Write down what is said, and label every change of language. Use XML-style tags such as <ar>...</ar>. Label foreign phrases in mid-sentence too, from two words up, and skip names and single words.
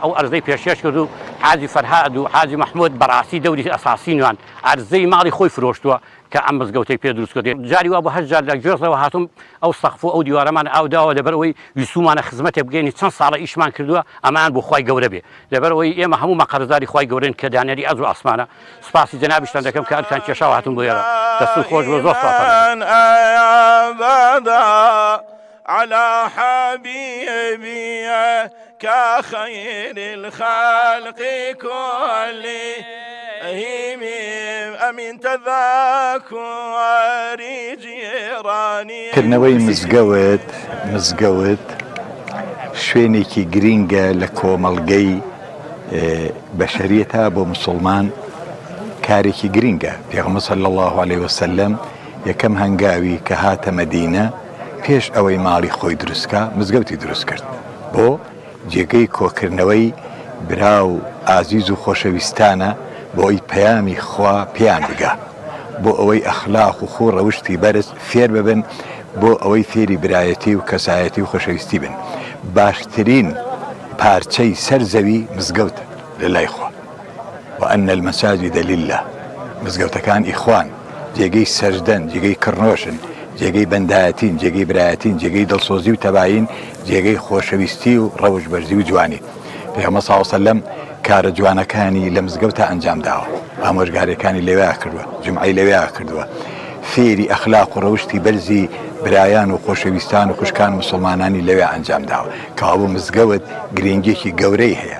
<ckb>ئەو ئەرزەی پێشکەش کرد و حاجی فەرهاد و حاجی مەحموود بەڕاستی دەوری ئەساسی نوان ئەرزەی ماڵی خۆی فرۆشتووە کە ئەم مزگەوتەی پێ دروست کردێت جاری وا بۆ هەشت جار لە گوێزەوە هاتووم ئەو سەقف و ئەو دیوارەمان ئاوداوە لەبەرەوەی ویسومانە خزمەتێک بگەینی چەند ساڵە ئیشمان کردووە ئەمان بۆ خوای گەورە بێ لەبەرەوەی ئێمە هەموو مەقەرزداری خوای گەورەن کە دانەری ئەز و ئاسمانە سپاسی جەنابیشتان دەکەم کە ئەرکان کێشاوە هاتووم بۆ ئێرە دەستون خۆش بۆ زۆر سپاس</ckb> <ar>على حبيبك خير الخلق كلهم أمين تذاكر جيراني.</ar> <ckb>کردنەوەی مزگەوت شوێنێکی گرینگە لە کۆمەڵگەی بەشەریەتە بۆ مسلمان کارێکی گرینگە. پێغەمبەر</ckb> <ar>صلی الله عليه وسلم</ar> <ckb>یەکەم هەنگاوی کە هاتە مەدینە پێش ئەوەی ماڵی خۆی دروستکە مزگەوتی دروست کرد بۆ جێگەی کۆکردنەوەی برا و ئازیز و خۆشەویستانە بۆ ئەوی پەیامی خوا پێیان بگا بۆ ئەوەی ئەخلاق و خۆ ڕەوشتی بەرز فێر ببن بۆ ئەوەی فێری برایەتی و کەسایەتی و خۆشەویستی بن. باشترین پارچەی سەر زەوی مزگەوتە لەلای خوا</ckb> <ar>وأن المساجد لله.</ar> <ckb>مزگەوتەکان ئیخوان جێگەی سەجدەن جێگەی کڕنۆشن جێگەی بەندایەتین جێگەی برایەتین جێگەی دڵسۆزی و تەباین جێگەی خۆشەویستی و ڕەوش بەرزی و جوانی. پێغەمبەر</ckb> <ar>صلی الله علیه و سەلەم</ar> <ckb>کارە جوانەکانی لە مزگەوتە ئەنجام داوە، ئامۆژگاریەکانی لەوێ کردووە، جمعی لەوێ کردووە، فێری ئەخلاق و ڕەوشتی بەرزی برایان و خۆشەویستان و خوشکان مسلمانانی لەوێ ئەنجام داوە، کەوابوو مزگەوت گرنگێکی گەورەی هەیە.</ckb>